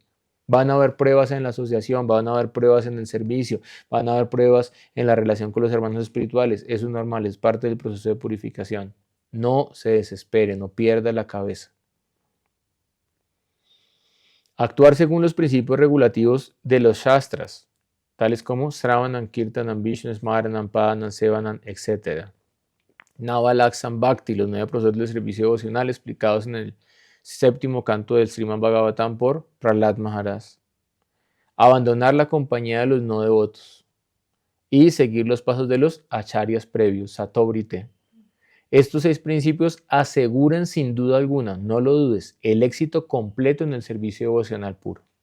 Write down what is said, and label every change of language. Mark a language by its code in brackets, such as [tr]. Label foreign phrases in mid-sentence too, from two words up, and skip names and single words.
[es] Van a haber pruebas en la asociación, van a haber pruebas en el servicio, van a haber pruebas en la relación con los hermanos espirituales. Eso es normal, es parte del proceso de purificación. No se desespere, no pierda la cabeza. Actuar según los principios regulativos de los Shastras, tales como [sa] श्रवणम् कीर्तनम् विष्णु स्मरणम् पादनम् सेवनम्, [es] etc. [sa] नवलक्षम् भक्ति, [es] los 9 procesos del servicio devocional explicados en el 7º canto del Srimad Bhagavatam por Prahlad Maharaj. Abandonar la compañía de los no devotos y seguir los pasos de los acharyas previos, Satobrite. Estos 6 principios aseguran sin duda alguna, no lo dudes, el éxito completo en el servicio devocional puro.